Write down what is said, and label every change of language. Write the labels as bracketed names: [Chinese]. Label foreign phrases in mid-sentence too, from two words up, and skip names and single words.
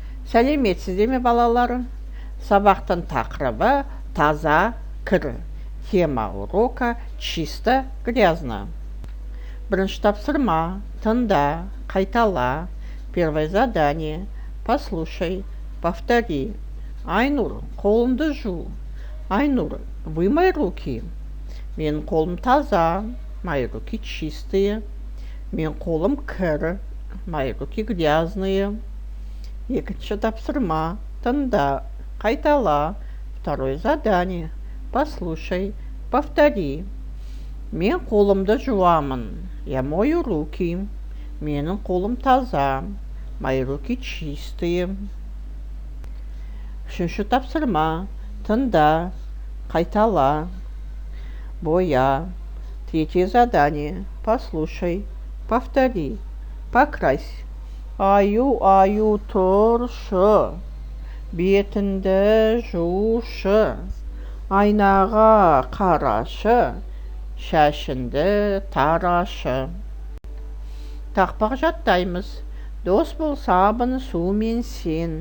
[Kazakh] Сәлеметсіздер ме балалар? Сабақтың тақырыбы таза кір. [Russian] Тема урока чисто грязно. [Kazakh] Бірінші тапсырма. Тыңда, қайтала. [Russian] Первое задание. Послушай, повтори. [Kazakh] Айнур, қолымды жу. Айнур, [Russian] вымой руки. [Kazakh] Менің қолым таза. [Russian] Мои руки чистые. [Kazakh] Менің қолым кір. [Russian] Мои руки грязные. [Kazakh] Екінші тапсырма. Тыңда, қайтала. [Russian] Второе задание. Послушай, повтори. [Kazakh] Мен қолымды жуамын. [Russian] Я мою руки. [Kazakh] Менің қолым таза. [Russian] Мои руки чистые. [Kazakh] Үшінші тапсырма. Тыңда, қайтала. [Russian] Боя. Третье задание. Послушай, повтори. Покрась. [Kazakh] Аю тұршы. Бетіңді жушы. Айнаға қарашы. Шашыңды тарашы. Тақпақ жаттаймыз. Дос болсабын сумен сен.